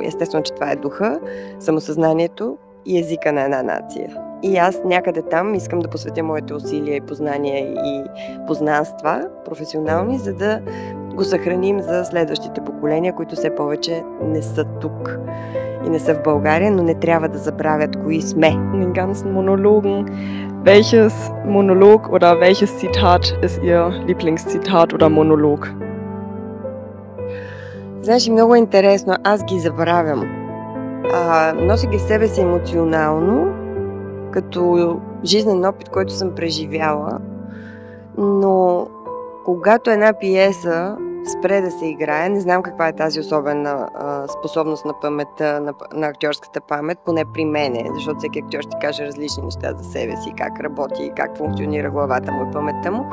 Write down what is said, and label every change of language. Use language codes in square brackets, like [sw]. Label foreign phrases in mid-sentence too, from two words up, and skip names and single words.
[bg] Естествено, че това е духа, самосъзнанието и езика на една нация. И аз някъде там искам да посветя моите усилия и познания и познанства професионални, за да го съхраним за следващите поколения, които все повече не са тук и не са в България, но не трябва да забравят кои сме. [de] In den ganzen Monologen, welches Monolog oder welches Zitat ist Ihr Lieblingszitat oder Monolog? [bg] Знаеш, много е интересно, аз ги забравям. Нося ги в себе си емоционално, като жизнен опит, който съм преживяла, но когато една пиеса спре да се играе, не знам каква е тази особена способност на паметта, на актьорската памет, поне при мене, защото всеки актьор ще каже различни неща за себе си, как работи, как функционира главата му и паметта му.